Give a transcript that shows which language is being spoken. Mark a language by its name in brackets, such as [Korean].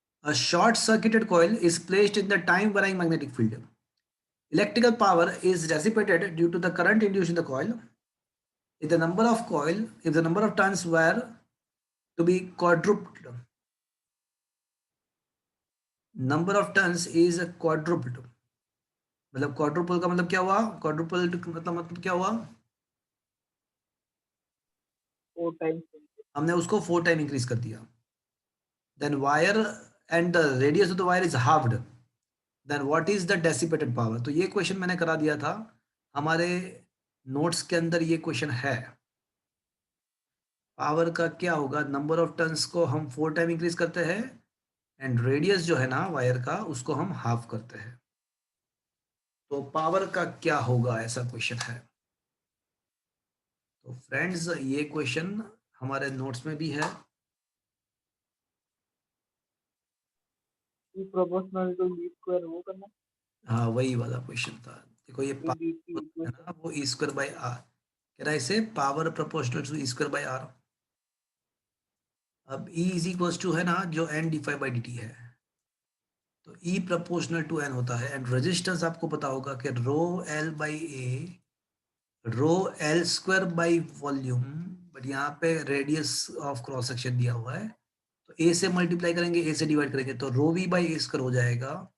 [English] A short circuited coil is placed in the time varying magnetic field. Electrical power is dissipated due to the current induced in the coil. If the number of turns were to be quadrupled, number of turns is quadrupled. [Hindi] मतलब quadruple का मतलब क्या हुआ? Quadruple मतलब क्या हुआ? [English] 4 times. [Hindi] हमने उसको 4 टाइम इंक्रीज कर दिया. [English] Then wire and the radius of the wire is halved. Then what is the dissipated power? [Hindi] तो ये क्वेश्चन मैंने करा दिया था, हमारे नोट्स के अंदर ये क्वेश्चन है. पावर का क्या होगा? नंबर ऑफ टर्न्स को हम 4 टाइम इंक्रीज करते हैं एंड रेडियस जो है ना वायर का उसको हम हाफ करते हैं. तो पावर का क्या होगा, ऐसा क्वेश्चन है. तो फ्रेंड्स ये क्वेश्चन हमारे नोट्स में भी है. [English] E proportional to E square [Hindi] वो करना. हाँ वही वाला क्वेश्चन था. देखो ये E dt है ना वो ई स्क्वायर बाई आर कह रहा है इसे power proportional to E square by are. अब E इज इक्वल्स टू है ना जो n D phi by D T है, तो E प्रोपोर्शनल टू n होता है. एंड रेजिस्टेंस आपको पता होगा कि rho L by A rho L square by volume, but यहाँ पे रेडियस ऑफ क्रॉस सेक्शन दिया हुआ है तो ए से मल्टीप्लाई करेंगे, ए से डिवाइड करेंगे तो रो वी बाई ए स्क्वायर हो जाएगा.